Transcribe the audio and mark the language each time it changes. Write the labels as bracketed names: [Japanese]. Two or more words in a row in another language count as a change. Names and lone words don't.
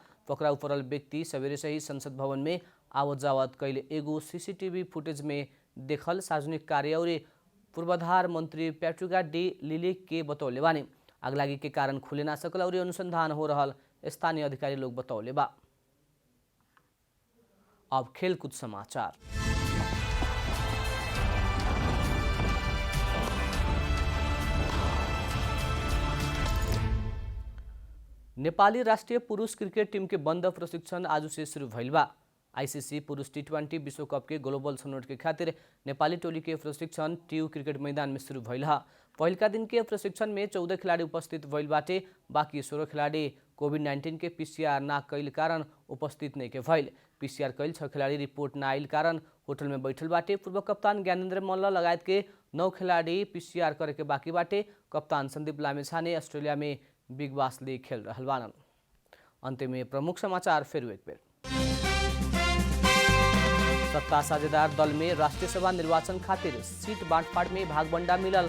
[Bhojpuri] पकड़ाउ परल व्यक्ति सवेरे से ही संसद भवन में आवत जावत कैले एगो सीसीटीवी फुटेज में देखल सार्वजनिक कार्य और पूर्वाधार मंत्री पैट्रिका डी लिलिक के बतौले बानी। आगलागी के कारण खुले ना सकल और अनुसंधान हो रहल स्थानीय अधिकारी लोग बतौले बा। अब खेलकूद समाचार। नेपाली राष्ट्रिय पुरुष क्रिकेट टीम के बंद प्रशिक्षण आज से शुरू भइल बा। आईसीसी पुरुष T20 विश्व कप के ग्लोबल छनौट के खातिर नेपाली टोली के प्रशिक्षण टियू क्रिकेट मैदान में शुरू भइल हा। पहिलका दिन के प्रशिक्षण में 14 खिलाड़ी उपस्थित भइल बाटे। बाकी 16 खिलाड़ी कोभिड-19 के PCR ना कैल कारण उपस्थित नहीं के भइल। PCR कैल 6 खिलाड़ी रिपोर्ट ना आइल कारण होटल में बैठल बाटे। पूर्व कप्तान ज्ञानेन्द्र मल्ल लगायत के 9 खिलाड़ी PCR करे के बाकी बाटे। कप्तान संदीप लामेछाने अस्ट्रेलिया में बिग बास लीग खेल रहल बानन। अंत में प्रमुख समाचार फिर एक बेर। सत्ता साझेदार दल में राष्ट्रीय सभा निर्वाचन खातिर सीट बांटफाट में भागबंडा मिलल।